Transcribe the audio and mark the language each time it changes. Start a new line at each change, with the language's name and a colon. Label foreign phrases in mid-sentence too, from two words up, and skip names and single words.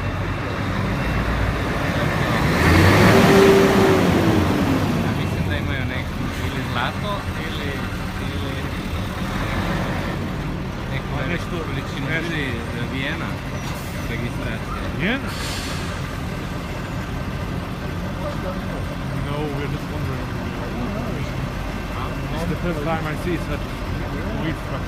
Serbian: Ja mislim da imaju neku ili zlato ili neku količinu ili Vijena registracija. Vijena?
English: No, we're just wondering. It's the first time I see such weed trucks.